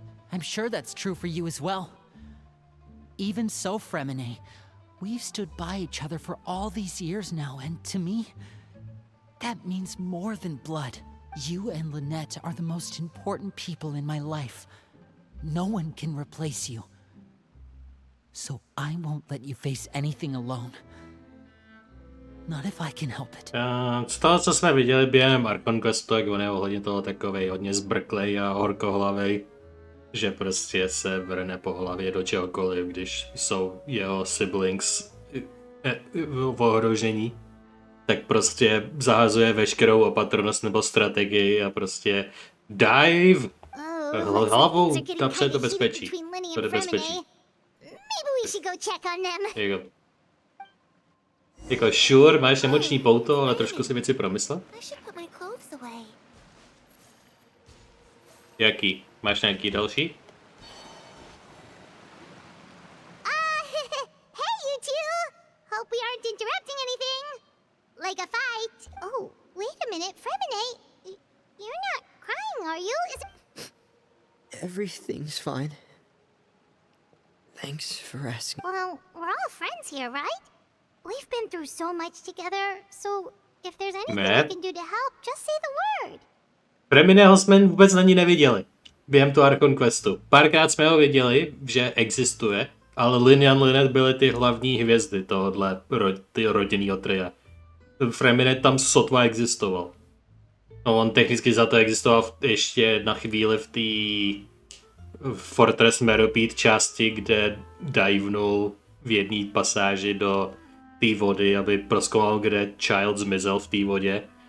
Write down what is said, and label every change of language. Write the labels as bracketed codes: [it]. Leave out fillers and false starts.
[en] I'm sure that's true for you as well. Even so, Fremine, we've stood by each other for all these years now, and to me, that means more than blood. You and Lynette are the most important people in my life. No one can replace you. So I won't let you face anything alone. Not if I can help it. [cs] Z toho, co jsme viděli během Archon Questu, jak on je ohledně toho takovej hodně zbrklej a horkohlavej, že prostě se vrne po hlavě do čehokoliv, když jsou jeho siblings v ohrožení, tak prostě zahazuje veškerou opatrnost nebo strategii a prostě dive hlavou napřed do bezpečí. To je bezpečí. [en] Maybe we should go check on them. [cs] Jako sure, máš emoční pouto, ale trošku si věci promyslet? [en] I should put my clothes away. [cs] Jaký? Máš nějaký další? [en] Hey, you two! Hope we aren't interrupting anything. Like a fight. Oh, wait a minute, Fremine. You're not crying, are you? Everything's fine. Thanks for asking. Well, we're all friends here, right? We've been through so much together, so if there's anything I can do to help, just say the word. [cs] Premineho jsme vůbec na ní neviděli. Během toho Archon Questu. Párkrát jsme ho viděli, že existuje, ale Lynn a Lynette byly ty hlavní hvězdy tohohle rodinného tria. Fremine tam sotva existoval. No, on technicky za to existoval ještě na chvíli v té Fortress Meropide části, kde divenul v jedné pasáži do té vody, aby prozkoumal, kde Child zmizel v té vodě.